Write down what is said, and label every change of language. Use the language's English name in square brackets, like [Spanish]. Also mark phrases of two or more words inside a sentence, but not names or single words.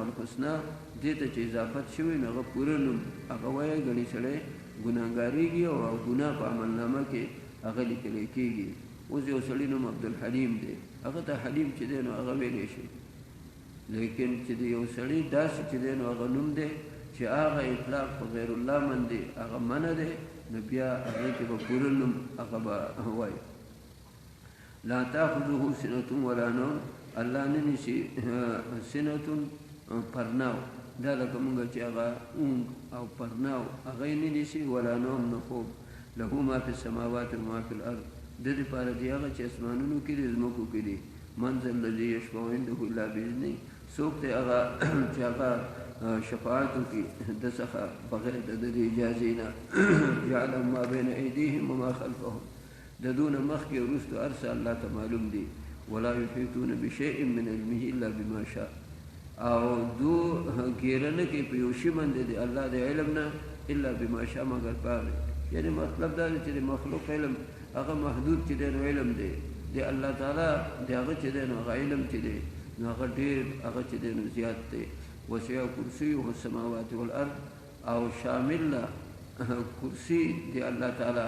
[Pashto] الحسنا دې ته چې اضافت شوي نو هغه پوره نوم هغه وایي ګڼې سړی ګناهګارېږي او ګناه په عملنامه کې هغه لیکلی کېږي اوس یو سړي نوم عبدالحلیم دی هغه ته حلیم چې دی نو هغه ویلی شي لیکن چې د یو سړي داسې چې دی نو هغه نوم دی چې هغه اطلاق په غیر الله باندې هغه منع دی نو بیا هغې کې به پوره نوم هغه به وایي [Arabic] لا تاخذه سنة ولا نوم [Pashto] الله نه نیسي سنة پرناو دا لکه مونږ چې هغه اونګ او پرناو هغه یې نه نیسي [Arabic] ولا نوم [Pashto] نه خوب [Arabic] له ما فی السماوات وما فی الارض [Pashto] د دې لپاره دی هغه چې اسمانونو کې دي ځمکو کې دي [Arabic] من ذا الذي یشفع عنده الا باذنه [Pashto] څوک دی هغه چې هغه شفاعت وکړي د څخه بغیر د دې اجازې نه یعلم [Arabic] ما بین ایدیهم وما خلفهم [Pashto] د دون مخکې وروسته هر څه الله ته معلوم دي [Arabic] ولا یحیطون بشیء من علمه الا بما شاء [Pashto] او دو ګیره نه کوي په یو شي باندې د الله د علم نه [Arabic] الا بما شاء [Pashto] مګر پاره یعنی مطلب دا دی چې د مخلوق علم هغه محدود چې دی نو علم دی د الله تعالی د هغه چې دی نو هغه علم چې دی نو هغه ډېر هغه چې دی نو زیات دی [Arabic] وسع کرسیه السماوات والارض [Pashto] او شامل کرسی دی الله تعالی